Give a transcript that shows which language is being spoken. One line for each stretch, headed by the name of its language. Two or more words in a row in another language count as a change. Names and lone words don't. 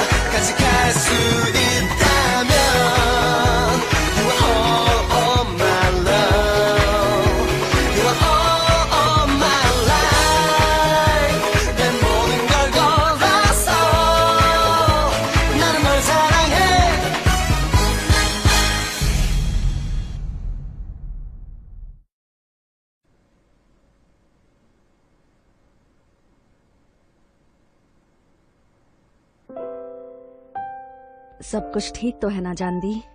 Korean: 끝까지 갈 수 있다면
English: You are all my love You are all my life
Korean: 내 모든 걸 걸었어 나는 널 사랑해
Hindi: सब कुछ ठीक तो है ना जानवी?